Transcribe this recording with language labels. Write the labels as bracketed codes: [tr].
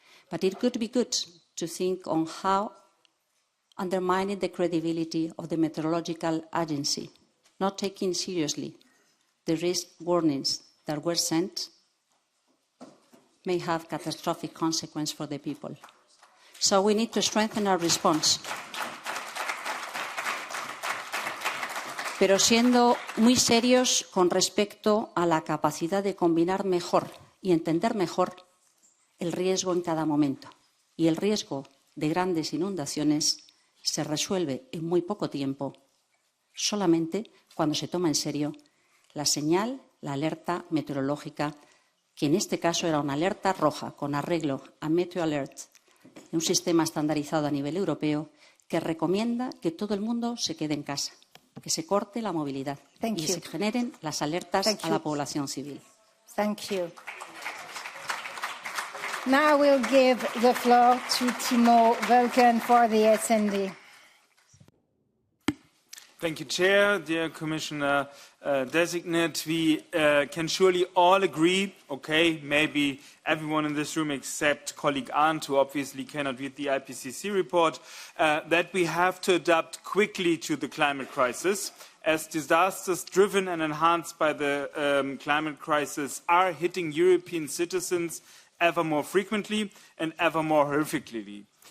[en] But it could be good to think on how undermining the credibility of the meteorological agency, not taking seriously the risk warnings that were sent, may have catastrophic consequences for the people. So we need to strengthen our response. [es] Pero siendo muy serios con respecto a la capacidad de combinar mejor y entender mejor el riesgo en cada momento. Y el riesgo de grandes inundaciones se resuelve en muy poco tiempo, solamente cuando se toma en serio la señal, la alerta meteorológica, que en este caso era una alerta roja con arreglo a Meteo Alert, un sistema estandarizado a nivel europeo que recomienda que todo el mundo se quede en casa, que se corte la movilidad y se generen las alertas a la población civil. [en] Thank you. Now we'll give the floor to Timo Völken for the SND. Thank you, Chair. Dear Commissioner Designate, we can surely all agree, okay, maybe everyone in this room except colleague Arndt, who obviously cannot read the IPCC report, that we have to adapt quickly to the climate crisis, as disasters driven and enhanced by the climate crisis are hitting European citizens ever more frequently and ever more horrifically.